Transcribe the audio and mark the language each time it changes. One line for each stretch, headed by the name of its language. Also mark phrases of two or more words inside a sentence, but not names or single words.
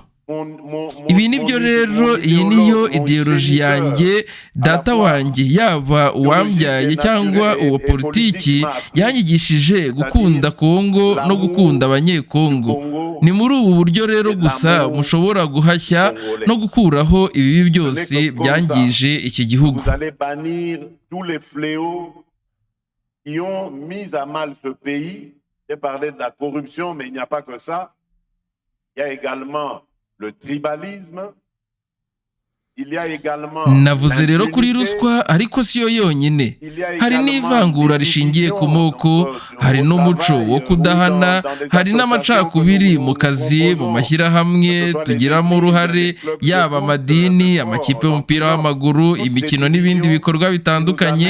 Kinyarwanda: Ibi nibyo rero, iyi niyo ideoloji yanjye, data wanjye yaba uwambyaye cyangwa uwa politiki yanyigishije gukunda Kongo no gukunda abanyekongo. Ni muri ubu buryo rero gusa mushobora guhashya no gukuraho ibibi byose byangije iki gihugu.
French: Qui ont mis à mal ce pays. J'ai parlé de la corruption, mais il n'y a pas que ça. Il y a également le tribalisme.
Kinyarwanda: Navuze rero kuri ruswa, ariko siyo yonyine. Hari n'ivangura rishingiye ku moko, hari n'umuco wo kudahana, hari n'amacakubiri mu kazi, mu mashyirahamwe tugiramo uruhare, yaba amadini, amakipe y'umupira w'amaguru, imikino n'ibindi bikorwa bitandukanye.